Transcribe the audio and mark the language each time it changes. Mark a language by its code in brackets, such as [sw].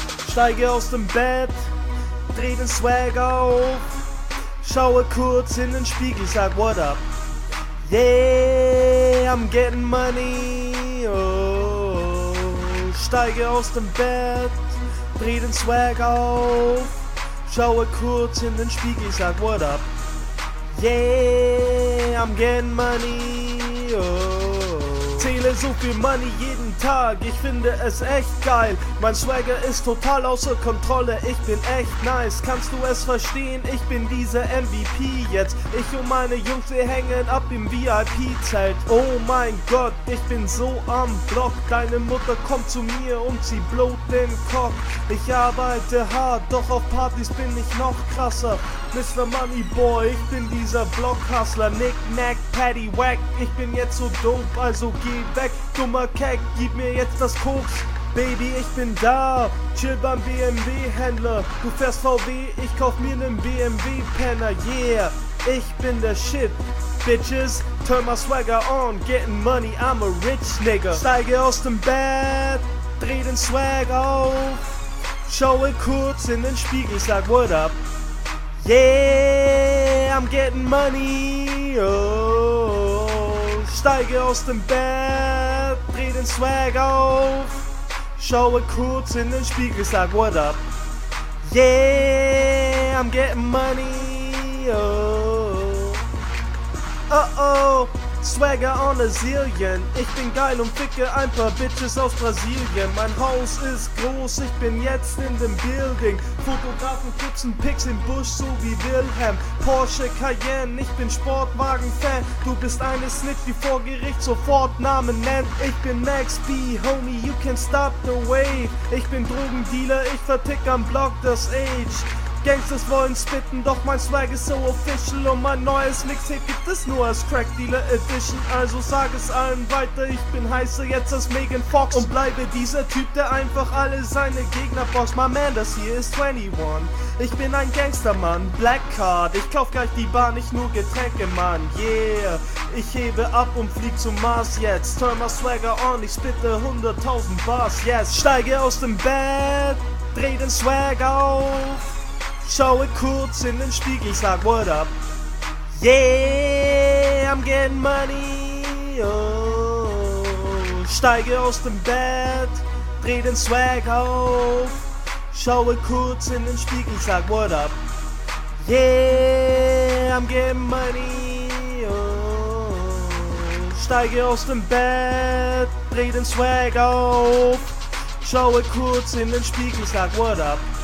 [de] steige aus dem Bett, dreh den Swag auf, schaue kurz in den Spiegel, sag [en] what up. Yeah, I'm getting money, oh. [de] Steige aus dem Bett, dreh den Swag auf, schaue kurz in den Spiegel, sag [en] what up. Yeah, I'm getting money, oh. [de] Zähle so viel Money jeden Tag, ich finde es echt geil. Mein Swagger ist total außer Kontrolle, ich bin echt nice. Kannst du es verstehen, ich bin dieser MVP jetzt. Ich und meine Jungs, wir hängen ab im VIP-Zelt. Oh mein Gott, ich bin so am Block. Deine Mutter kommt zu mir und sie blowt den Kopf. Ich arbeite hart, doch auf Partys bin ich noch krasser. Mr. Money Boy, ich bin dieser Blockhustler. Knick-Knack, Paddywhack, ich bin jetzt so dope, also geh weg. Dummer Keck, gib mir jetzt das Koks. Baby, ich bin da, chill beim BMW-Händler. Du fährst VW, ich kauf mir nen BMW-Penner. Yeah, ich bin der Shit, Bitches. [en] Turn my swagger on, getting money, I'm a rich nigga. [de] Steige aus dem Bett, dreh den Swag auf, schaue kurz in den Spiegel, sag [en] what up. Yeah, I'm getting money, oh. [de] Steige aus dem Bett, dreh den Swag auf, schaue kurz in den Spiegel, sag [en] what up. Yeah, I'm getting money, oh. Oh-oh, Swagger on a zillion. [de] Ich bin geil und ficke ein paar Bitches aus Brasilien. Mein Haus ist groß, ich bin jetzt in dem Building. Fotografen putzen Pics im Busch, so wie Wilhelm. Porsche Cayenne, ich bin Sportwagen-Fan. Du bist eine Snitch, die vor Gericht sofort Namen nennt. Ich bin [en] Max B, Homie, you can stop the wave. [de] Ich bin Drogendealer, ich vertick am Block das Age. Gangsters wollen spitten, doch mein Swag ist so official. Und mein neues Mixtape gibt es nur als Crack Dealer Edition. Also sag es allen weiter, ich bin heißer jetzt als Megan Fox. Und bleibe dieser Typ, der einfach alle seine Gegner boxt. [en] My man, [de] das hier ist 21. Ich bin ein Gangstermann, Black Card. Ich kauf gleich die Bahn, nicht nur Getränke, Mann. Yeah, ich hebe ab und flieg zum Mars jetzt. [en] Turn my Swagger on, [de] ich spitte 100.000 Bars, yes. Steige aus dem Bett, dreh den Swag auf, schaue kurz in den Spiegel, sag [en] what up. Yeah, I'm getting money, oh. [de] Steige aus dem Bett, dreh den Swag auf, schaue kurz in den Spiegel, sag [en] what up. Yeah, I'm getting money, oh. [de] Steige aus dem Bett, dreh den Swag auf, schaue kurz in den Spiegel, sag [en] what up.